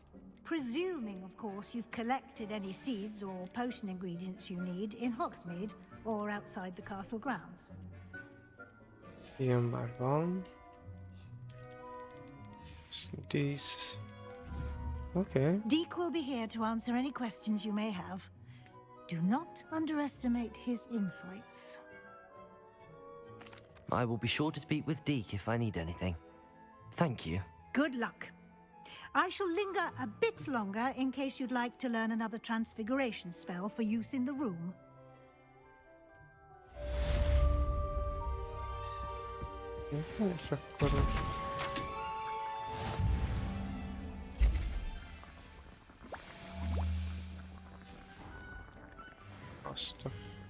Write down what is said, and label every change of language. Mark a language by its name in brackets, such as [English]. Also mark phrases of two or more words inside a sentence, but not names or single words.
[English] Presuming, of course, you've collected any seeds or potion ingredients you need in Hogsmeade or outside the castle grounds. [Hungarian] Igen már van. [English] These. Okay. Deke will be here to answer any questions you may have. Do not underestimate his insights. I will be sure to speak with Deke if I need anything. Thank you. Good luck. I shall linger a bit longer in case you'd like to learn another transfiguration spell for use in the room. [Hungarian] És akkor azt a...